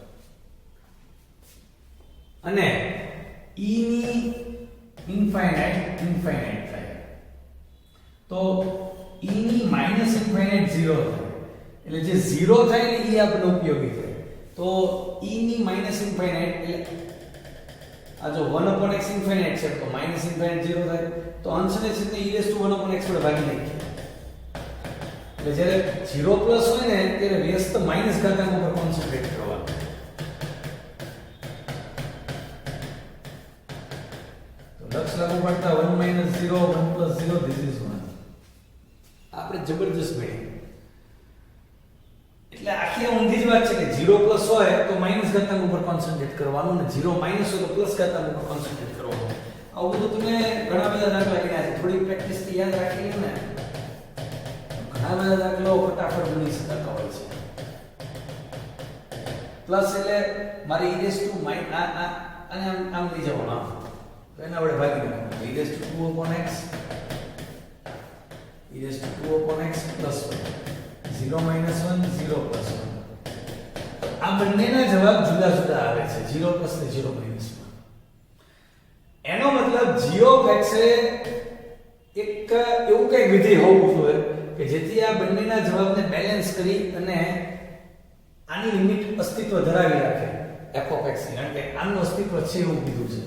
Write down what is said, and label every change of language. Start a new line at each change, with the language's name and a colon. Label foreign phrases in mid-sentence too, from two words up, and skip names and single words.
Gujarati: અને e ની ઇન્ફાઇનાઇટ થાય તો e ની માઈનસ ઇન્ફાઇનાઇટ 0 થાય, એટલે જે 0 થાય ને એ આપણને ઉપયોગી થાય. તો e ની માઈનસ ઇન્ફાઇનાઇટ એટલે આ જો
English: 1 upon x
Gujarati: ઇન્ફાઇનાઇટ છે તો માઈનસ ઇન્ફાઇનાઇટ 0 થાય, તો અંશને છે તે
English: e raised to 1 upon x
Gujarati: વડે ભાગી નાખીએ. એટલે જ્યારે 0 પ્લસ હોય ને ત્યારે વ્યસ્ત માઈનસ ઘાતાંક ઉપર કોન્સન્ટ્રેટ કરવાનું. લક્ષ લાગુ પડતા 1 - 0 1 + 0
English: this is 1.
Gujarati: આપણે જબરજસ્ત મળી. એટલે આખી ઊંધી જ વાત છે કે 0 પ્લસ હોય તો માઈનસ ઘાતાંક ઉપર કોન્સન્ટ્રેટ કરવાનું, અને 0 માઈનસ હોય તો પ્લસ ઘાતાંક ઉપર કોન્સન્ટ્રેટ કરવાનું. આવું બધું તમે ઘણા બધા દાખલા કર્યા છે, થોડી પ્રેક્ટિસ થી યાદ રાખી લો ને, ઘણા બધા દાખલાઓ ફટાફટ ગણી શકાતા હોય છે. પ્લસ એટલે મારે
English: e raised to
Gujarati: અને આમ લઈ જવાનું, તો એના વડે ભાગી નાખવાનું.
English: e raised to 2 upon x e raised to 2 upon x plus 1 0 - 1 0 plus 1.
Gujarati: આ બંનેના જવાબ જુદા જુદા આવે છે, 0 plus ને 0 minus માં. એનો મતલબ
English: g of x
Gujarati: એ એક એવું કઈ વિધેય હોવું જોઈએ કે જેથી આ બંનેના જવાબને બેલેન્સ કરી અને આની લિમિટ અસ્તિત્વ ધરાવી રાખે
English: f of x
Gujarati: ની, કારણ કે આનું અસ્તિત્વ છે એવું કીધું છે.